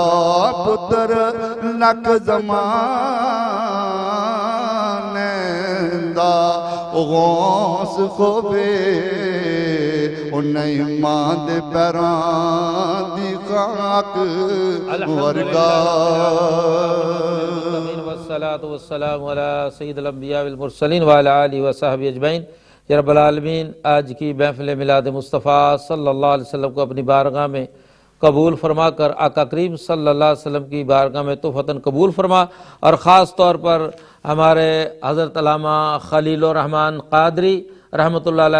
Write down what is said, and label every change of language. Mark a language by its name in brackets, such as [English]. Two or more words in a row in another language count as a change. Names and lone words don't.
[Punjabi] پتر لکھ زمانے دا غوث ہووے او نہیں ماں دے پیراں دی خاک ورگا. [Arabic] والصلاة والسلام علی سید الانبیاء والمرسلین وعلی آلہ وصحبہ اجمعین. [Urdu] یا رب العالمین، آج کی محفل میلاد مصطفیٰ [Arabic] صلی اللہ علیہ وسلم [Urdu] کو اپنی بارگاہ میں قبول فرما کر آقا کریم [Arabic] صلی اللہ علیہ وسلم [Urdu] کی بارگاہ میں تحفتاً قبول فرما، اور خاص طور پر ہمارے حضرت علامہ خلیل الرحمن قادری [Arabic] رحمۃ اللہ علیہ